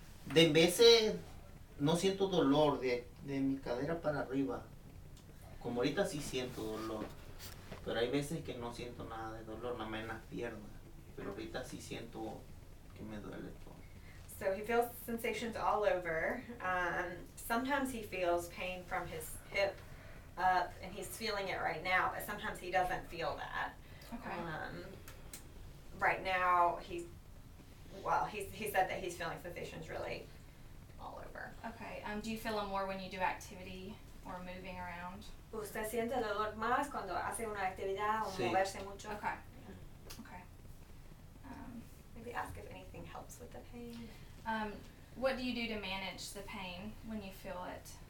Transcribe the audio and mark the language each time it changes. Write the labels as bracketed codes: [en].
[es] De veces no siento dolor de mi cadera para arriba. Como ahorita sí siento dolor, pero hay veces que no siento nada de dolor, nada más en las piernas. Pero ahorita sí siento que me duele todo. [en] So he feels sensations all over. Sometimes he feels pain from his hip up, and he's feeling it right now, but sometimes he doesn't feel that. Okay. Right now, he said that he's feeling sensations really all over. Okay. Do you feel them more when you do activity or moving around? [es] ¿Usted siente el dolor más cuando hace una actividad o Sí. moverse mucho? [en] Okay. Okay. Maybe ask if anything helps with the pain. What do you do to manage the pain when you feel it?